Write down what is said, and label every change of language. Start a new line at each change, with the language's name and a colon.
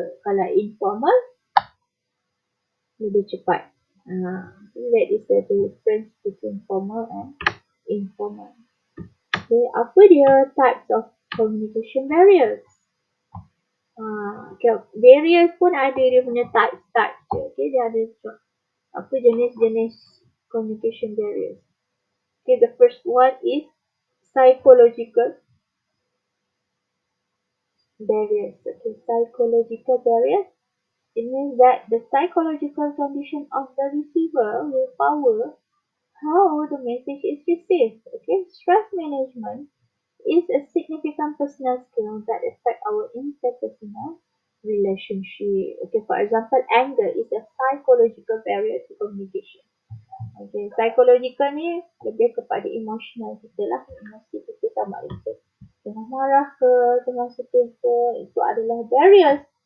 Malay: Kalau informal lebih cepat.
English: That is the difference between formal and informal. Okay,
Malay: apa dia
English: types of communication barriers? Okay.
Malay: Barriers pun ada dia punya type je. Okay, dia ada apa jenis-jenis communication barriers.
English: Okay, the first one is psychological barriers. Okay, psychological barriers. It means that the psychological condition of the receiver will power how the message is received. Okay, stress management is a significant personal skill that affect our interpersonal relationship. Okay, for example, anger is a psychological barrier to communication.
Malay: Okay, psychological ni lebih kepada emotional kita lah. Emosi kita sama ada kita tengah marah ke, tengah sedih ke, itu adalah barriers.